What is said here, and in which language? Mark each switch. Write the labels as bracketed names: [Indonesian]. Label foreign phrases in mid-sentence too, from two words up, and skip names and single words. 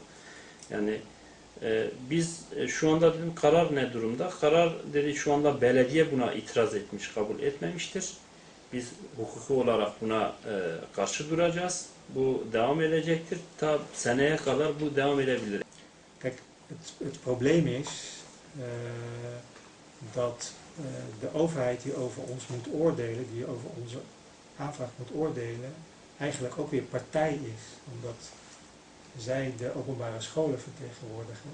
[Turkish] Yani biz şu anda dedim karar ne durumda? Karar dedi şu anda belediye buna itiraz etmiş, kabul etmemiştir. Biz hukuki olarak buna karşı duracağız. Bu devam edecektir. Ta seneye kadar bu devam edebilir. [Dutch] Kijk, het probleem is dat de overheid die over ons moet oordelen, die over onze aanvraag moet oordelen, eigenlijk ook weer partij is. Omdat zij de openbare scholen vertegenwoordigen.